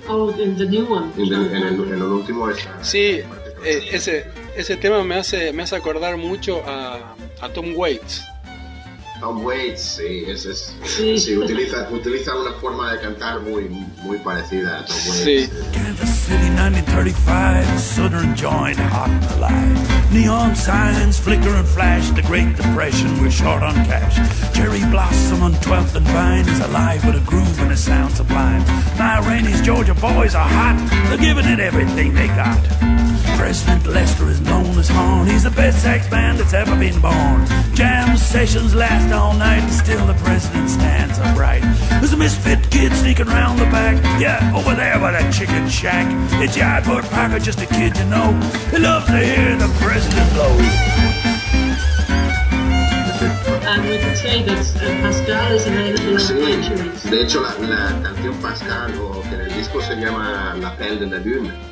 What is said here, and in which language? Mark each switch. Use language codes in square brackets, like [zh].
[en] Oh, in the new one. [es] En el último está. Sí, ese tema me hace acordar mucho a Tom Waits. Tom Waits, sí, ese es. Sí, sí, utiliza una forma de cantar muy, muy parecida a Tom Waits. Sí. [en] Kansas City 1935, Southern joint hot the light. Neon signs flicker and flash. The Great Depression, we're short on cash. Cherry blossom on 12th and Vine is alive with a groove and a sound sublime. Now Rainey's Georgia boys are hot. They're giving it everything they got. President Lester is known as Horn. He's the best sax man that's ever been born. Jam sessions last all night, and still the president stands upright. There's a misfit kid sneaking round the back. Yeah, over there by that chicken shack. It's Yard Bird Parker, just a kid, you know. He loves to hear the president blow. And we could say that Pascal is an influence. [es] De hecho, la canción Pascal, que en el disco se llama La Pelle de la Lune.